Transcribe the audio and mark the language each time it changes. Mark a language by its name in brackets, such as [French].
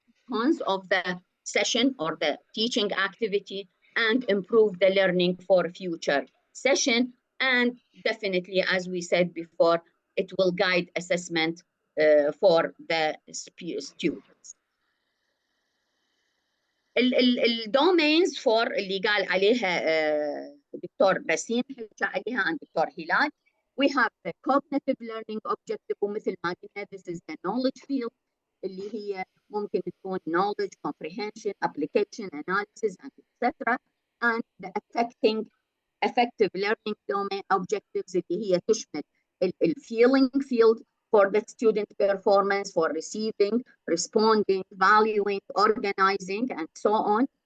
[English] cons of the session or the teaching activity, and improve the learning for future session. And definitely, as we said before, it will guide assessment for the students. [Arabic] الدومينز فور اللي قال عليها دكتور بسيم حكى عليها عن دكتور هلال. [English] We have the cognitive learning objective [Arabic] ومثل ما قلنا [English] this is the knowledge field [Arabic] اللي هي ممكن تكون [English] knowledge, comprehension, application, analysis, and etc. And the effective learning domain objectives [Arabic] اللي هي تشمل [English] feeling field for the student performance, for receiving, responding, valuing, organizing, and so on.